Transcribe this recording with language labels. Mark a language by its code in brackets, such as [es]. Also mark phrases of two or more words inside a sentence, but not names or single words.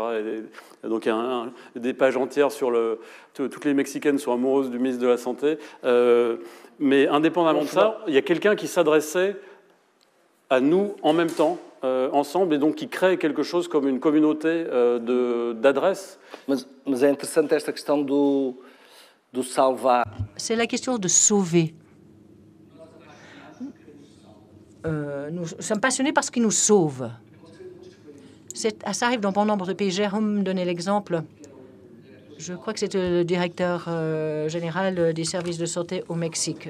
[fr] Et donc il y a des pages entières sur toutes les Mexicaines sont amoureuses du ministre de la Santé. Mais indépendamment de ça, il y a quelqu'un qui s'adressait à nous en même temps, ensemble, et donc qui crée quelque chose comme une communauté d'adresses. [pt] Mais é interessante esta questão do salvar. [fr] C'est la question de sauver. Nous sommes passionnés par ce qui nous sauve. Ça arrive dans bon nombre de pays. Jérôme donnait l'exemple. Je crois que c'était le directeur général des services de santé au Mexique.